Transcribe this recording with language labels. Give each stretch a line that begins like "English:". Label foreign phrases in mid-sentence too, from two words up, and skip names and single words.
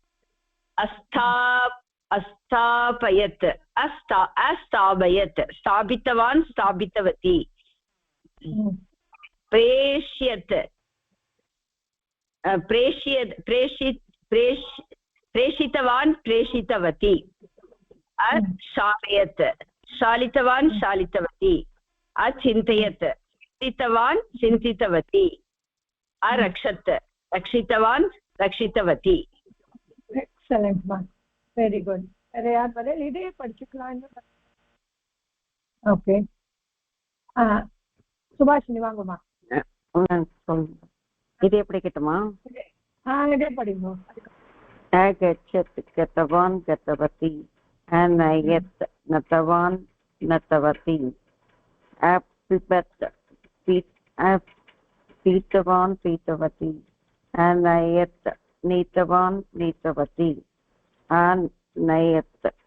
Sanskrit: अस्थापयत् अस्थापयत् स्थापितवान् स्थापितवती प्रेष्यत् प्रेषितवान् प्रेषितवती शालयत् शालितवान् शालितवती अचिन्तयत् चिन्तितवान् चिन्तितवती अरक्षत् रक्षितवान् रक्षितवती
English: excellent ma'am very good
Tamil: வேற யார் பதில் இதே படிச்சுக்கலாம் ஓகே சுபாஷினி வாங்கம்மா இது எப்படி கேட்டுமா இதே படிங்க
Sanskrit: अगच्छत् गतवान् गतवती अनयत् नतवान् नतवती अपिबत् पीतवान् पीतवती अनयत् नीतवान् नीतवती अनयत्